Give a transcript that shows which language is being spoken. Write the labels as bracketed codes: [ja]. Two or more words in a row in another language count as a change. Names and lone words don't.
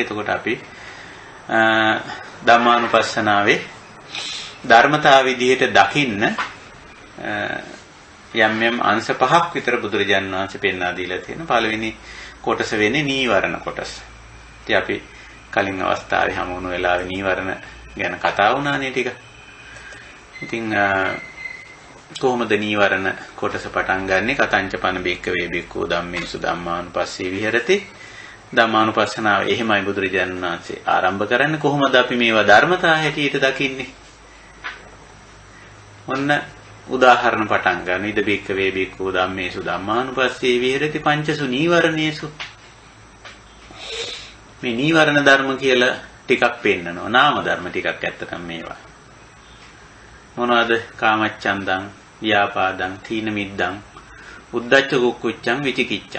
[si] එතකොට අපි ධම්මානුපස්සනාවේ ධර්මතාව විදිහට දකින්න යම් අංශ පහක් විතර බුදුරජාණන් වහන්සේ පෙන්වා දීලා තියෙනවා. පළවෙනි කොටස වෙන්නේ නීවරණ කොටස. ඉතින් අපි කලින් අවස්ථාවේ හමු වුණු වෙලාවේ නීවරණ ගැන කතා වුණානේ ටික. ඉතින් කොහොමද නීවරණ කොටස පටන් ගන්නෙ? [pi] කතංච පන බික්කවේ බික්කෝ ධම්මේසු ධම්මානුපස්සී විහෙරති. [si] ධම්මානුපස්සනාව එහෙමයි බුදුරජාණන් වහන්සේ ආරම්භ කරන්නේ. කොහොමද අපි මේවා ධර්මතා හැටියට දකින්නේ? ඔන්න උදාහරණ පටන් ගන්න. [pi] ඉද බික්කවේ බික්කෝ ධම්මේසු ධම්මානුපස්සී විහෙරති පංචසු නීවරණේසු. [si] මේ නීවරණ ධර්ම කියලා ටිකක් පෙන්නනවා. නාම ධර්ම ටිකක් ඇත්තටම මේවා. මොනවද? [pi] කාමච්ඡන්දං, ව්‍යාපාදං, තීන මිද්දං, උද්ධච්ච කුක්කුච්චං, විචිකිච්ඡං.